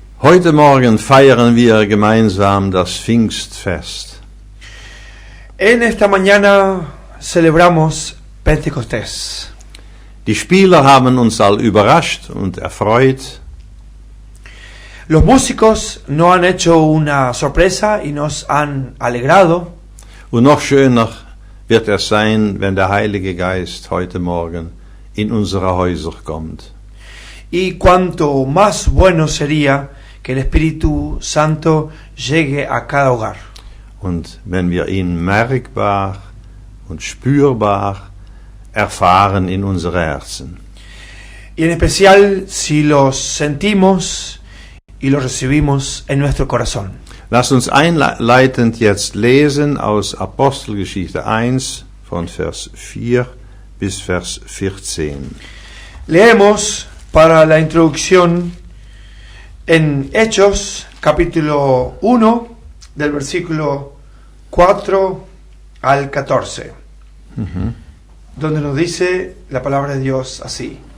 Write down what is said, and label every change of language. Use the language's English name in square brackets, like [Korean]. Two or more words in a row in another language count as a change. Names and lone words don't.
[German] Heute Morgen feiern wir gemeinsam das Pfingstfest. [Spanish] En esta mañana celebramos Pentecostés. [German] Die Spieler haben uns all überrascht und erfreut. [Spanish] Los músicos nos han hecho una sorpresa y nos han alegrado. [German] Und noch schöner wird es sein, wenn der Heilige Geist heute Morgen in unsere Häuser kommt. [Spanish] Y cuanto más bueno sería que el Espíritu Santo llegue a cada hogar. [German] Und wenn wir ihn merkbar und spürbar erfahren in unsere Herzen. [Spanish] Y en especial si los sentimos y los recibimos en nuestro corazón. [German] Lass uns einleitend jetzt lesen aus Apostelgeschichte 1 von Vers 4 bis Vers 14. [Spanish] Leemos para la introducción en Hechos, capítulo 1, del versículo 4 al 14, donde nos dice la palabra de Dios así.